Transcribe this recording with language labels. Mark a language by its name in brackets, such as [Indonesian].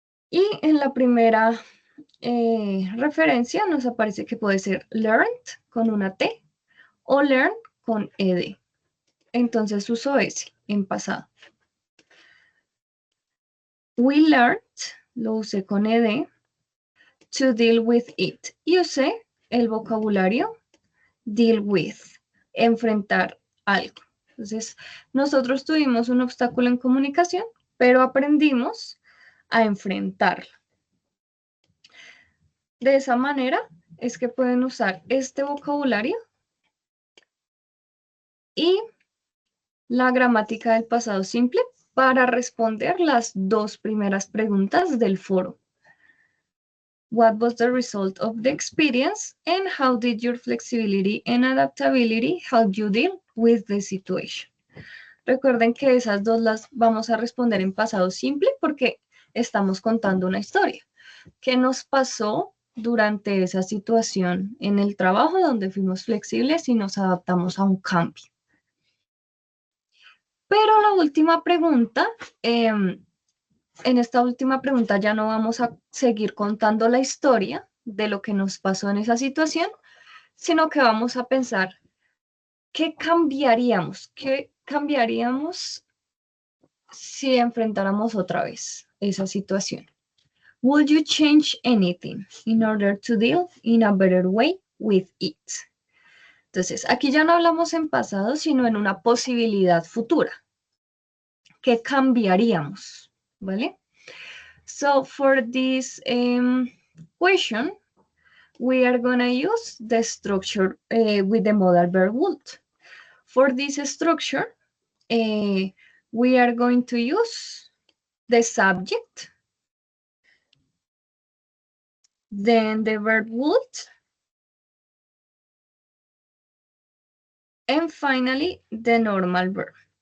[Spanish] Y en la primera referencia nos aparece que puede ser learned con una T o learn con ed. Entonces uso ese en pasado. [English] We learned, [Spanish] lo usé con ed, [English] to deal with it. [Spanish] Y usé el vocabulario deal with, enfrentar algo. Entonces, nosotros tuvimos un obstáculo en comunicación, pero aprendimos a enfrentarlo. De esa manera es que pueden usar este vocabulario y la gramática del pasado simple para responder las dos primeras preguntas del foro. [English] What was the result of the experience and how did your flexibility and adaptability help you deal with the situation? [Spanish] Recuerden que esas dos las vamos a responder en pasado simple porque estamos contando una historia. ¿Qué nos pasó durante esa situación en el trabajo donde fuimos flexibles y nos adaptamos a un cambio? Pero la última pregunta, en esta última pregunta ya no vamos a seguir contando la historia de lo que nos pasó en esa situación, sino que vamos a pensar, ¿qué cambiaríamos? ¿Qué cambiaríamos si enfrentáramos otra vez esa situación? [English] Would you change anything in order to deal in a better way with it? [Spanish] Entonces, aquí ya no hablamos en pasado, sino en una posibilidad futura. ¿Qué cambiaríamos? ¿Vale? [English] So, for this question, we are going to use the structure with the modal verb would. For this structure, we are going to use the subject, then the verb would, and finally the normal verb.